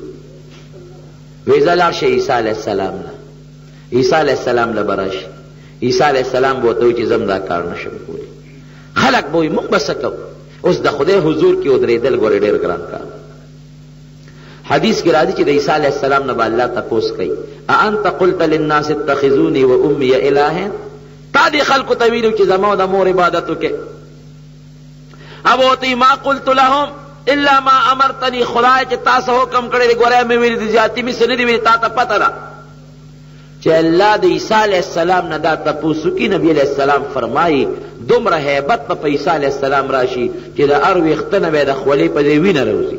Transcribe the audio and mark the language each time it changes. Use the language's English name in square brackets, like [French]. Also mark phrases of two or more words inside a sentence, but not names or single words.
[Pashto] وی زه لاړ شه عیسی علیه السلام له. عیسی علیه السلام له به راشي، عیسی علیه السلام به ورته وایي چې زه هم دا کار نشم کولی. خلک به وایي مونږ به څه کوو. اوس د خدای حضور کې ودرېدل ګورې ډېر ګران کار. حدیث کې راځي چې د عیسی علیه السلام نه به الله تپوس کوي، [Arabic] اانت قلت للناس اتخذوني وامي الهین، [Pashto] تا دې خلکو ته ویلو چې زما او د مور عبادت وکړي. اب ہوتی [Arabic] ما قلت لهم الا ما امرتنی، [Pashto] خدای چې تاسو حکم کړی دی ګوره مې ویلي دي زیاتې مې څه نه دي ویلي، تا ته پته ده چې الله د عیسی علیه السلام نه دا تپوس وکړي. نبی علیه السلام فرمایي دومره هیبت په عیسی علیه السلام راشي چې د هر ویښته نه به د خولې په دې وینه راوځي.